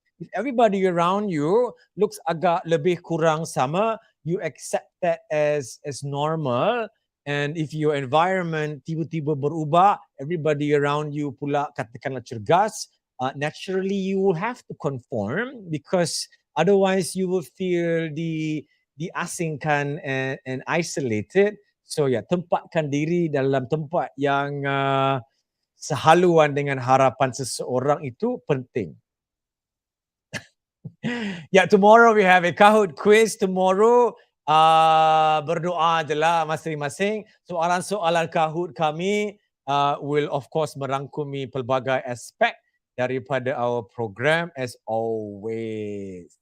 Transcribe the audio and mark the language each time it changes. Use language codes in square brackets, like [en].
[en] If everybody around you looks [ms] agak lebih kurang sama, [en] you accept that as normal. And if your environment [ms] tiba-tiba berubah, [en] everybody around you [ms] pula katakanlah cergas, [en] naturally you will have to conform because otherwise you will feel [ms] diasingkan [en] and isolated. [ms] So ya, tempatkan diri dalam tempat yang sehaluan dengan harapan seseorang itu penting. [en] Yeah, tomorrow we have a Kahoot quiz tomorrow. [ms] Berdoa je lah masing-masing. Soalan-soalan Kahoot kami [en] will of course [ms] merangkumi pelbagai aspek daripada [en] our program as always.